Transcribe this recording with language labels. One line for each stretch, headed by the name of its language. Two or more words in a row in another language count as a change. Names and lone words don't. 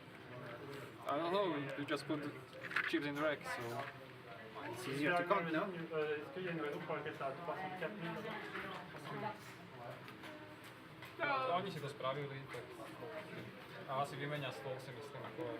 English: I don't know, you just put the chips in the rack, so... It's easier to count, no?
French: Est-ce qu'il y a une raison pour laquelle ça a 304 000?
Slovak: Oni si to spravili, tak... A asi vymenia stôl, si myslím, ako...